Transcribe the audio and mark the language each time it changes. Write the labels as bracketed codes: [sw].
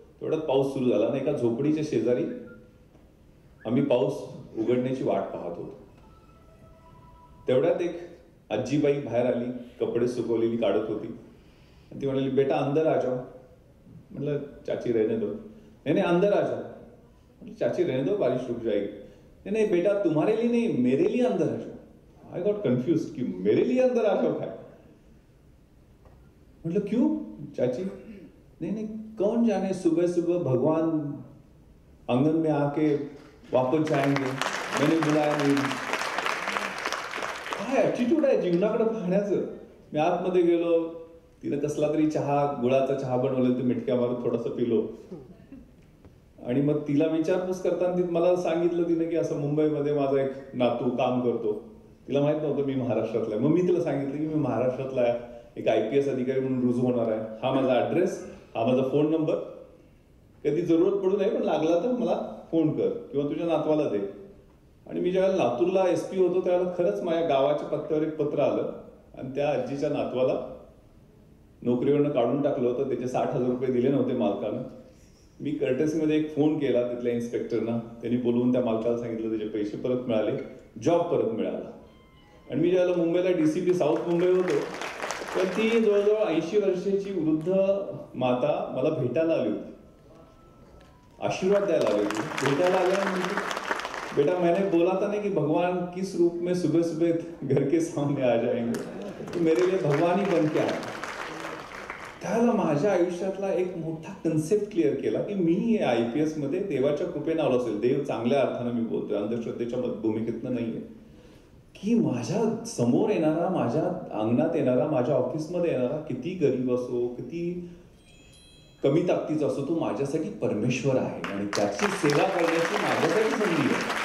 [mr] तेवढ्यात पाऊस सुरू झाला आणि एका झोपडीच्या शेजारी आम्ही पाऊस उघडण्याची वाट पाहत होतो. तेवढ्यात एक आजीबाई बाहेर आली, कपडे सुकवलेली काढत होती आणि ती म्हणाली, [hi] बेटा अंदर आ जाओ. म्हटलं चाची रहने दो. नहीं अंदर आ जाओ. चाची रहने दो बारिश रुक जाएगी. नहीं बेटा तुम्हारे लिए नहीं मेरे लिए अंदर आ जाओ. [en] I got confuse [hi] कि मेरे लिए अंदर आ जाओ काय. मतलब क्यों चाची. नहीं कौन जाने सुबह सुबह भगवान आंगन में आके वापस जाएंगे, मैंने बुलाया नहीं. [mr] काय ऍटिट्यूड आहे जीवनाकडे पाहण्याचं. मी आतमध्ये गेलो, तिने कसला तरी चहा, गुळाचा चहा बनवलेला, ते मिठक्या मारून थोडासा पिलो आणि मग तिला विचारपूस करताना ती मला सांगितलं तिने की असं मुंबईमध्ये माझा एक नातू काम करतो. तिला माहित नव्हतं मी महाराष्ट्रातला आहे. मग मी तिला सांगितलं की मी महाराष्ट्रातला आहे, एक IPS अधिकारी म्हणून रुजू होणार आहे. हा माझा ऍड्रेस, हा माझा फोन नंबर, कधी जरूरत पडू नये पण लागला तर मला फोन कर किंवा तुझ्या नातवाला दे. आणि मी ज्यावेळेला लातूरला SP होतो त्यावेळेला खरंच माझ्या गावाच्या पत्त्यावर एक पत्र आलं आणि त्या आजीच्या नातवाला नोकरीवरनं काढून टाकलं होतं. त्याचे 60,000 रुपये दिले नव्हते मालकानं. मी कर्टेसीमध्ये एक फोन केला तिथल्या इन्स्पेक्टरना. त्यांनी बोलवून त्या मालकाला सांगितलं, त्याचे पैसे परत मिळाले, जॉब परत मिळाला. आणि मी ज्यावेळेला मुंबईला DCP साऊथ मुंबई होतो तर ती जवळजवळ 80 वर्षाची वृद्ध माता मला भेटायला आली होती, आशीर्वाद द्यायला आली होती. भेटायला आल्या म्हणजे, [hi] बेटा मैंने बोला था ना कि भगवान किस रूप में सुबह सुबह घर के सामने आ जाएंगे, तो मेरे लिए भगवान ही बन के आया. [mr] त्याला माझ्या आयुष्यातला एक मोठा कन्सेप्ट क्लिअर केला की मी IPS मध्ये देवाच्या कृपेने आलो असेल. देव चांगल्या अर्थानं मी बोलतोय, अंधश्रद्धेच्या भूमिकेतनं नाहीये. की माझ्या समोर येणारा, माझ्या अंगणात येणारा, माझ्या ऑफिसमध्ये येणारा, किती गरीब असो, किती कमी ताकदीचा असो, तो माझ्यासाठी परमेश्वर आहे आणि त्याची सेवा करण्याची माझ्यासाठी संधी आहे.